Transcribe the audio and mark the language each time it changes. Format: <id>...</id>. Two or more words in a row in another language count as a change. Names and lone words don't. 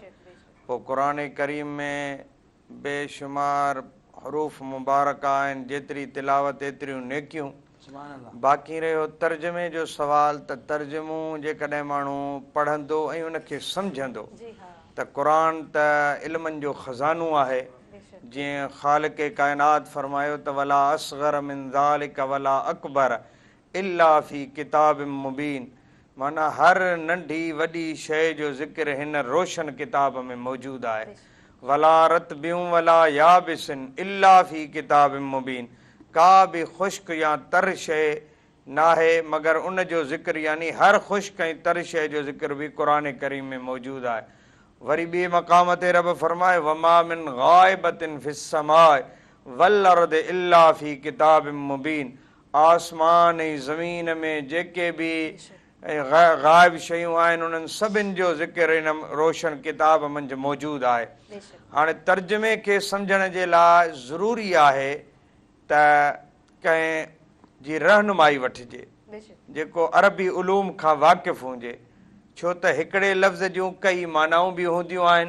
<sd>पोइ क़ुर करीम में बेशुमार हरूफ़ मुबारक आहिनि जेतिरी तिलावत एतिरियूं नेकियूं। बाक़ी रहियो तर्जुमे जो सवाल त तर्जुमो जेकॾहिं माण्हू पढ़ंदो ऐं उनखे सम्झंदो त क़ुर त इल्मनि जो ख़ज़ानो आहे। जीअं ख़ालिक़ काइनात फ़रमायो त</sd> <ar>ولا أصغر من ذلك ولا أكبر إلا في كتاب مبين.</ar> <sd>माना हर नंढी वॾी शइ जो ज़िक्र हिन रोशन किताब में मौजूदु आहे।</sd> <ar>ولا رطب ولا يابس إلا في كتاب مبين.</ar> <sd>का बि ख़ुश्क या तर शइ नाहे मगर उन जो ज़िक्र यानी हर ख़ुश्क ऐं तर शइ जो ज़िक्र बि क़ुर करीम में मौजूदु आहे। वरी ॿिए मक़ाम ते रब फ़रमाए</sd> <ar>وما من غائبة في السماء والأرض إلا في كتاب مبين.</ar> <sd>आसमान ऐं ज़मीन में जेके बि गाइब शयूं आहिनि उन्हनि सभिनि जो ज़िक्र हिन रोशन किताब मंझि मौजूदु आहे। हाणे तर्जुमे खे सम्झण जे लाइ ज़रूरी आहे त कंहिं जी रहनुमाई वठिजे जेको अरबी उलूम खां वाक़िफ़ हुजे छो त हिकिड़े लफ़्ज़ जूं कई मानाऊं बि हूंदियूं आहिनि।</sd>